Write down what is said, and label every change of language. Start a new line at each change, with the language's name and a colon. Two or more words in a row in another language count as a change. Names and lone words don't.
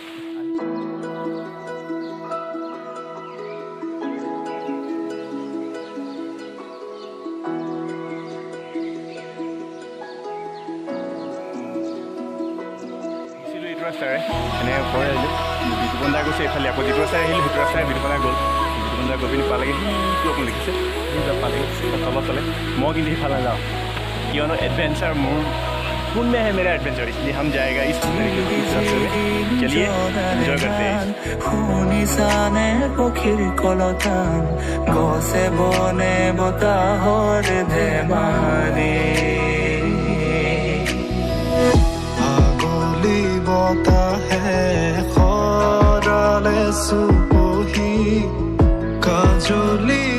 Assamese: এইটো ৰাস্তাৰে এনেকৈ ঘৰ আহিলোঁ বিতুপন দা গৈছে এইফালে আকৌ যিটো ৰাস্তাৰে আহিলোঁ সেইটো ৰাস্তাৰে বিতুপন দা গ'ল বিতুপন দা গৈ পিনি পালেগৈ সেইটো অকণ দেখিছে পালেগৈ তলত চলে মই কিন্তু সিফালে যাওঁ কিয়নো এডভেঞ্চাৰ মোৰ
Hindi: खून में है मेरा एडवेंचर इसलिए हम जाएगा इस रास्ते में चलिए एंजॉय करते हैं
Assamese: শুনিছানে পক্ষীৰ কলতান গছে বনে বতাহৰ ধেমালি আগলি বতাহে সৰালে চুপহি কাজলি